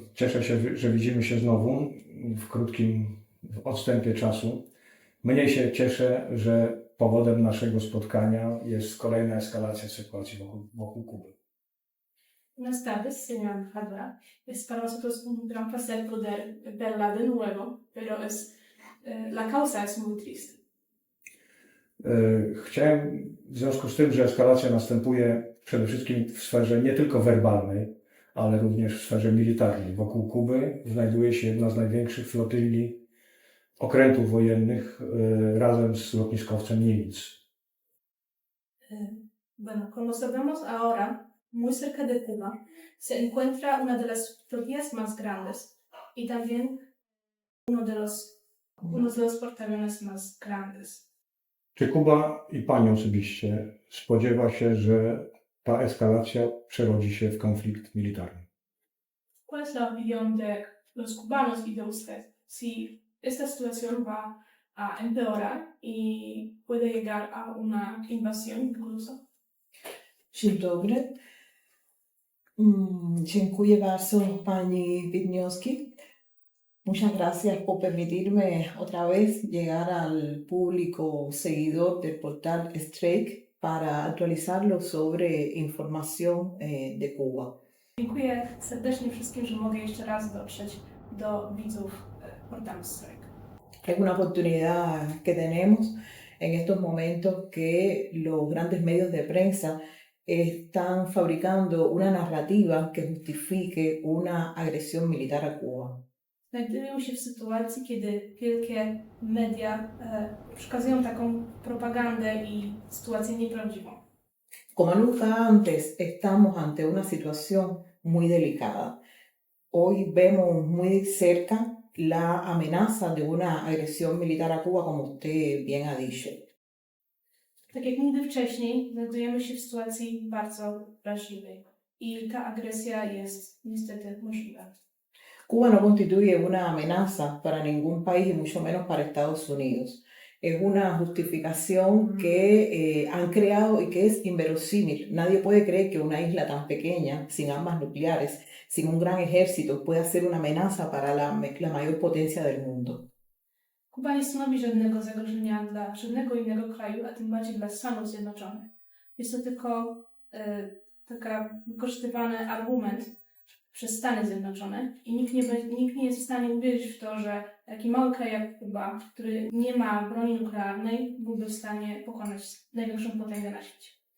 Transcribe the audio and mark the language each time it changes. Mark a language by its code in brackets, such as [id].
[pl] Cieszę się, że widzimy się znowu w krótkim odstępie czasu. Mniej się cieszę, że powodem naszego spotkania jest kolejna eskalacja sytuacji wokół Kuby. [es] Buenas tardes, señora embajadora. Para nosotros es un gran placer poder verla de nuevo, pero la causa es muy triste. [pl] Chciałem w związku z tym, że eskalacja następuje przede wszystkim w sferze nie tylko werbalnej, ale również w sferze militarnej. Wokół Kuby znajduje się jedna z największych flotyli okrętów wojennych razem z lotniskowcem Nimitz. [es] Bueno, como sabemos ahora, muy cerca de Cuba se encuentra una de las flotillas más grandes y también uno de los portaaviones más grandes. [pl] Czy Kuba i Pani osobiście spodziewa się, że ta eskalacja przerodzi się w konflikt militarny? [es] ¿Cuál es la opinión de los cubanos y de usted si esta situación va a empeorar y puede llegar a una invasión incluso? [pl] Dzień dobry. Dziękuję bardzo Pani Wiedniowski. [es] Muchas gracias por permitirme otra vez llegar al público seguidor del portal Strike para actualizarlo sobre información de Cuba. [pl] Dziękuję serdecznie wszystkim, że mogę jeszcze raz dotrzeć do widzów portalu Strike. [es] Es una oportunidad que tenemos en estos momentos que los grandes medios de prensa están fabricando una narrativa que justifique una agresión militar a Cuba. [pl] Znajdują się w sytuacji, kiedy wielkie media przekazują taką propagandę i sytuację nieprawdziwą. [es] Como nunca antes, estamos ante una situación muy delicada. Hoy vemos muy cerca la amenaza de una agresión militar a Cuba, como usted bien ha dicho. [pl] Tak jak nigdy wcześniej, znajdujemy się w sytuacji bardzo wrażliwej i ta agresja jest niestety możliwa. [es] Cuba no constituye una amenaza para ningún país y mucho menos para Estados Unidos. Es una justificación que han creado y que es inverosímil. Nadie puede creer que una isla tan pequeña, sin armas nucleares, sin un gran ejército, pueda ser una amenaza para la mayor potencia del mundo. [pl] Kuba nie stanowi żadnego zagrożenia dla żadnego innego kraju, a tym bardziej dla Stanów Zjednoczonych. Jest to tylko taka wykorzystywany argument przez Stany Zjednoczone i nikt nie jest w stanie uwierzyć w to, że taki mały kraj jak Kuba, który nie ma broni nuklearnej, byłby w stanie pokonać największą potęgę na świecie.